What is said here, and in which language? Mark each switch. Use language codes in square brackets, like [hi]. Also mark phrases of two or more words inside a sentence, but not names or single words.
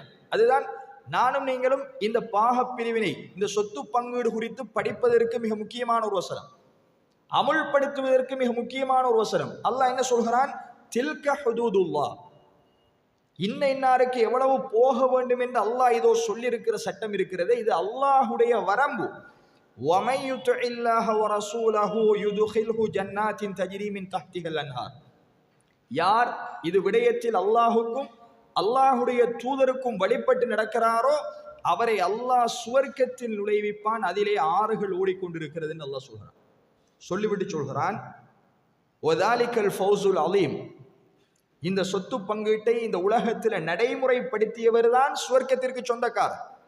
[ta] அதுதான் நானும் நீங்களும் இந்த பாக பிரிவினை, இந்த சொத்து பங்கீடு குறித்து படிப்பதற்கு மிக முக்கியமான ஒரு வசனம், அமுல்படுத்துவதற்கு மிக முக்கியமான ஒரு வசனம். அல்லாஹ் என்ன சொல்கிறான்? [ar] تلك حدود الله, [ta] இன்னாருக்கு எவ்வளவு போக வேண்டும் என்று அல்லாஹ் இதோ சொல்லியிருக்கிற சட்டம் இருக்கிறது, இது அல்லாஹுடைய வரம்பு. [ar] وَمَن يُطِعِ اللَّهَ وَرَسُولَهُ يُدْخِلْهُ جَنَّاتٍ تَجْرِي مِن تَحْتِهَا الْأَنْهَارُ, [ta] யார் இது விடயத்தில் அல்லாஹுக்கும் அல்லாஹுடைய தூதருக்கும் வழிபட்டு நடக்கிறாரோ அவரை அல்லாஹ் சுவர்க்கத்தில் நுழைவிப்பான், அதிலே ஆறுகள் ஓடிக்கொண்டிருக்கிறது என்று அல்லாஹ் சொல்கிறான். சொல்லிவிட்டு சொல்கிறான், [ar] وذلك الفوز العظيم, [ta] இந்த சொத்து பங்கீட்டை இந்த உலகத்தில் நடைமுறைப்படுத்தியவர் தான் சுவர்க்கத்திற்கு சொந்தக்காரர்.